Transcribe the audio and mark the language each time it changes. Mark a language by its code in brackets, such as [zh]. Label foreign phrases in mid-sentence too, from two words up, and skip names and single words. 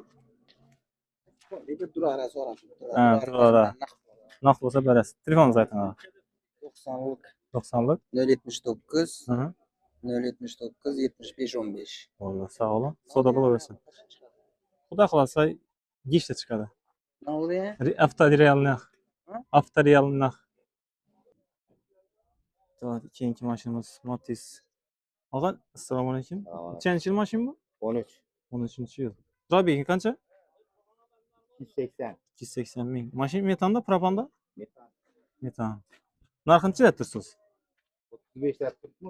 [uz] Lekin turara so'rashib. Ha, turara. Naq bo'lsa berasiz. Telefoningizni ayting. 90lik 90lik. 079 Hı. 079 75 15. Bo'ldi, sog' olun. Savdo bo'laversin. Xudo xolasa gishta chiqadi. [tr] Ne oldu ya? [uz] Avtorialni. Avtorialni. Tamam, keyingi mashinamiz Matiz. Og'a, assalomu alaykum. Nechanchi yil mashina bu? 13. 13-yil. Probegi qancha? 280. 280 ming. Mashina metanda, propanda? Metan. Metan. Narxi necha deb tursiz? 35 deb turibmi?